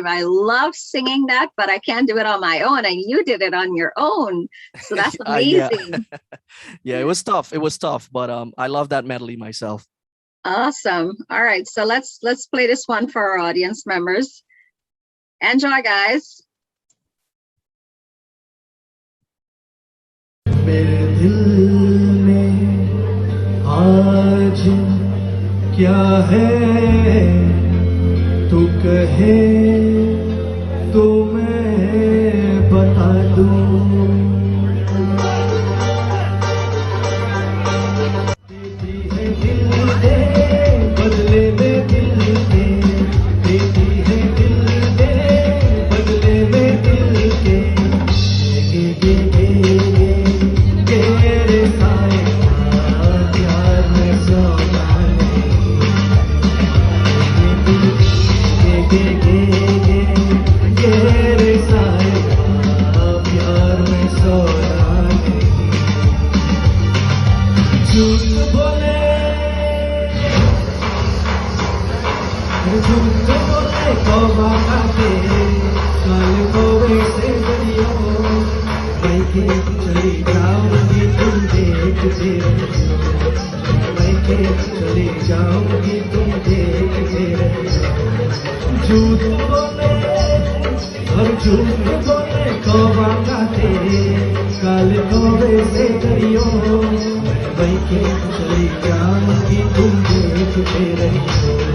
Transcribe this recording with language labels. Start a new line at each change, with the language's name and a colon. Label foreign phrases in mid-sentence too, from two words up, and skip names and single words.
English: I love singing that, but I can't do it on my own, and you did it on your own. So that's amazing. Yeah, it was tough. It was tough, but I love that medley myself. Awesome. All right, so let's play this one for our audience members. Enjoy, guys.
Hindi: आज क्या है तू कहे तो मैं बता दूं देती है दिल दे बदले में दिल दे देती है दिल दे बदले में दिल के गे गे गे रे साए प्यार में सोना गे गे गे गे रे साए प्यार में सोना झूठ बोले कौवा खाते काल कौवे से बनियो मैके चली जाऊंगी तुम देखते रहो मैके चली जाऊंगी तुम देखते रहो झूठ बोले और झूठ बोले कौवा खाते काल कौवे से बनियो मैके चली जाऊंगी तुम देखते रहो